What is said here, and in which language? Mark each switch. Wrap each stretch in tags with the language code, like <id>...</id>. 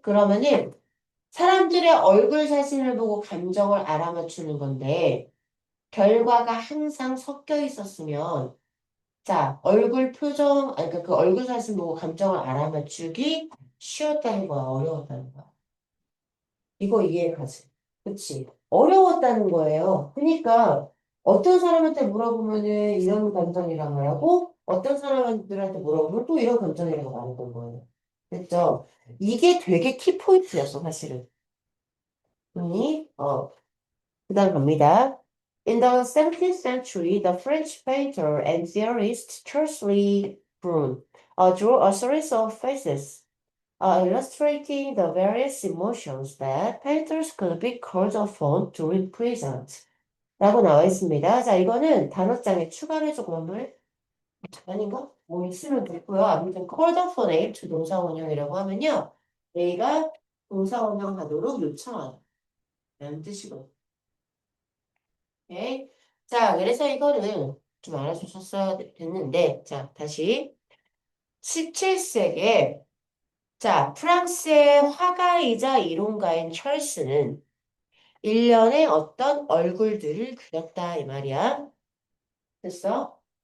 <ko>그러면은 사람들의 얼굴 사진을 보고 감정을 알아맞추는 건데 결과가 항상 섞여 있었으면 자, 얼굴 표정, 아니, 그러니까 그 얼굴 사진 보고 감정을 알아맞추기 쉬웠다는 거야, 어려웠다는 거야. 이거 이해가지? 그치? 어려웠다는 거예요. 그러니까 어떤 사람한테 물어보면은 이런 감정이라고 말하고 어떤 사람들한테 물어보면 또 이런 감정이라고 말했던 거예요. 됐죠? 이게 되게 키포인트였어, 사실은. 그 다음 갑니다.</ko> <en>In the 17th century, the French painter and theorist Charles Lee Brun drew a series of faces illustrating the various emotions that painters could be called upon to represent.</en> <ko>라고 나와 있습니다. 자, 이거는 단어장에 추가를 조금 한번 아닌가? 뭐 있으면 됐고요. 아무튼</ko> <en>called upon A to</en> <ko>동사원형이라고 하면요. A가 동사원형 하도록 요청하는 뜻이고. 오케이. 자, 그래서 이거는 좀 알아주셨어야 됐는데, 자, 다시. 17세기에, 자, 프랑스의 화가이자 이론가인 찰스는 일련의 어떤 얼굴들을 그렸다, 이 말이야. 됐어?</ko>